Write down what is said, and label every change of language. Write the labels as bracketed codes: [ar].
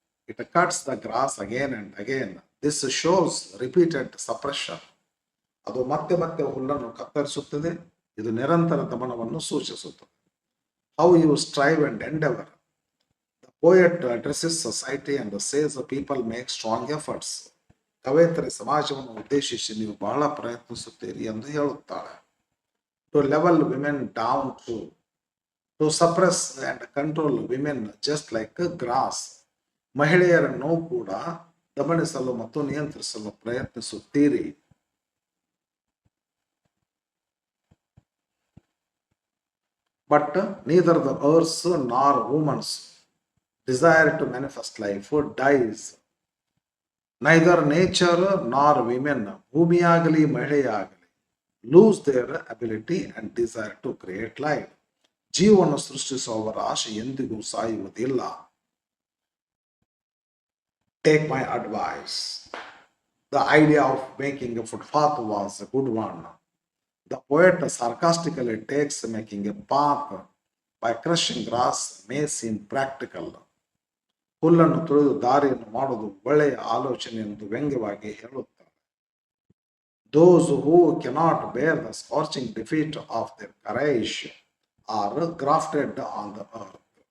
[en] It cuts the grass again and again. This shows repeated suppression. [kn] ಅದು ಮತ್ತೆ ಮತ್ತೆ ಹುಲ್ಲನ್ನು ಕತ್ತರಿಸುತ್ತದೆ. ಇದು ನಿರಂತರ ದಮನವನ್ನು ಸೂಚಿಸುತ್ತದೆ. [en] How you strive and endeavor. The poet addresses society and says people make strong efforts. [kn] ಕವಯತ್ರಿ ಸಮಾಜವನ್ನು ಉದ್ದೇಶಿಸಿ ನೀವು ಬಹಳ ಪ್ರಯತ್ನಿಸುತ್ತೀರಿ ಎಂದು ಹೇಳುತ್ತಾಳೆ. [en] To level women down to suppress and control women just like grass. [kn] ಮಹಿಳೆಯರನ್ನು ಕೂಡ ದಮನಿಸಲು ಮತ್ತು ನಿಯಂತ್ರಿಸಲು ಪ್ರಯತ್ನಿಸುತ್ತೀರಿ. [en] But neither the earth's nor woman's desire to manifest life dies. Neither nature nor women, [kn] ಭೂಮಿಯಾಗಲಿ ಮಹಿಳೆಯಾಗಲಿ, [en] lose their ability and desire to create life. [kn] ಜೀವವನ್ನು ಸೃಷ್ಟಿಸುವವರ ಆಶೆ ಎಂದಿಗೂ ಸಾಯುವುದಿಲ್ಲ. [en] Take my advice. The idea of making a footpath was a good one. The poet sarcastically takes making a path by crushing grass may seem practical. [kn] ಹುಲ್ಲನ್ನು ತುಳಿದು ದಾರಿಯನ್ನು ಮಾಡುವುದು ಒಳ್ಳೆಯ ಆಲೋಚನೆ ಎಂದು ವ್ಯಂಗ್ಯವಾಗಿ ಹೇಳುತ್ತಾರೆ. [en] Those who cannot bear the scorching defeat of their courage are grafted on the earth.